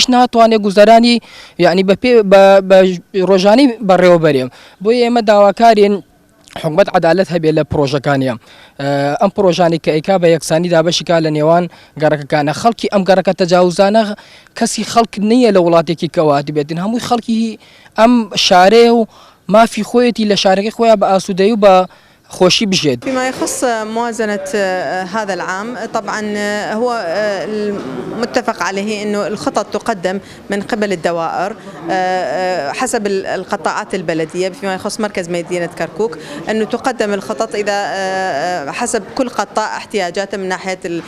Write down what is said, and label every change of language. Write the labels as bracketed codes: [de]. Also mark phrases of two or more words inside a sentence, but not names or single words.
[ckb] ناتوانێت گوزەرانی یعنی بە ڕۆژانی بەڕێوەبەرێم بۆ ئێمە داواکارین حکومەت عەدالەت هەبێت لە پرۆژەکانیە ئەم پرۆژانی کە ئەیکا بە یەکسانی دابەشیکا لە نێوان گەڕەکەکانە خەڵکی ئەم گەڕەکە تەجاوزانە کەسی خەڵک نییە لە وڵاتێکی کەواتی بێتن هەمووی خەڵکی ئەم شارەیە و مافی خۆیەتی لە شارەکەی خۆیان بە ئاسوودەی و بە خوشي بجد. [ar] فيما يخص موازنة هذا العام طبعا هو المتفق عليه أنه الخطط تقدم من قبل الدوائر حسب القطاعات البلدية فيما يخص مركز مدينة كركوك أنه تقدم الخطط إذا حسب كل قطاع احتياجاته من ناحية